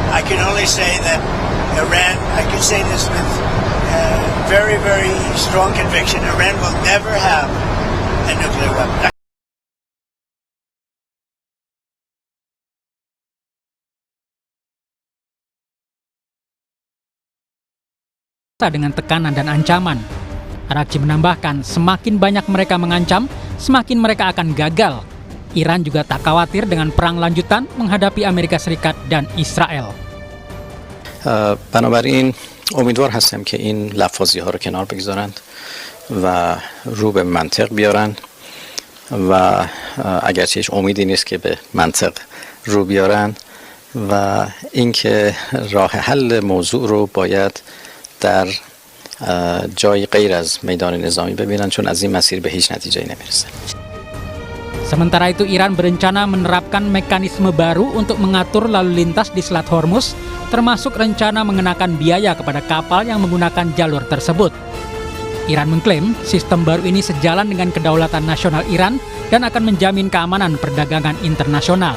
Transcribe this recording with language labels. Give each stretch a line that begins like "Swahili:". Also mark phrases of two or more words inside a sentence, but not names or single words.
English: can only say that Iran, I can say this with very, very strong conviction, Iran will never have a nuclear weapon.
Indonesian: Dengan tekanan dan ancaman. Arakci menambahkan, semakin banyak mereka mengancam, semakin mereka akan gagal. Iran juga tak khawatir dengan perang lanjutan menghadapi Amerika Serikat dan Israel.
Persian: بنابراین امیدوار هستم که این لفاظی ها رو کنار بگذارند و رو به منطق بیارن و اگرچه هیچ امیدی نیست که به منطق رو بیارن و اینکه راه حل موضوع رو باید در جای غیر از میدان نظامی ببینن چون از این مسیر به هیچ نتیجه‌ای نمیرسه.
Indonesian: Sementara itu Iran berencana menerapkan mekanisme baru untuk mengatur lalu lintas di Selat Hormuz, termasuk rencana mengenakan biaya kepada kapal yang menggunakan jalur tersebut. Iran mengklaim sistem baru ini sejalan dengan kedaulatan nasional Iran dan akan menjamin keamanan perdagangan internasional.